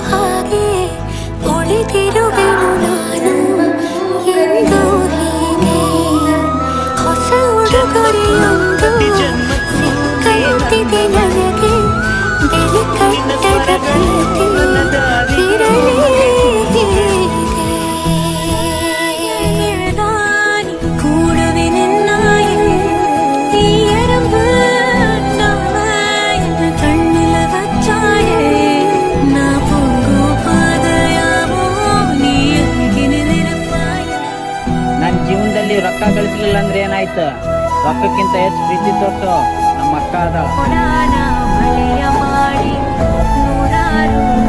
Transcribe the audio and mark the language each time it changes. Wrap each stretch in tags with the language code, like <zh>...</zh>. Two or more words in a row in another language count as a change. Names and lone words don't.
<kn>ಹಾಗೆ ಉಳಿದಿರುವೆನು ನಾನು ಎಂದು ಹೀಗೆ ಹೊಸ ಉಡುಗೊರೆಯೊಂದು ಸಿಕ್ಕಂತಿದೆ ನನಗೆ ಬೆಲೆ ಕಟ್ಟದ ಪ್ರೀತಿ ಇರಲಿ</kn> <ta>கூடவே நின்னாயே நீ எறும்பு என்ன கண்ணுல வச்சாயே நான் போகும் பாதையாவோ</ta> <kn>ನೀ ಅಲ್ಲಿಗೆ ನೆನಪಾಯ ನನ್ನ ಜೀವನದಲ್ಲಿ ರೊಕ್ಕ ಗಳಿಸಲಿಲ್ಲ ಅಂದ್ರೆ ಏನಾಯ್ತು? ರೊಕ್ಕಕ್ಕಿಂತ ಹೆಚ್ಚು ಪ್ರೀತಿ ತೊಟ್ಟು ನಮ್ಮ ಅಕ್ಕ ಅದ. ಮಳೆಯ ಮಾಡಿ ನೂರಾರು</kn>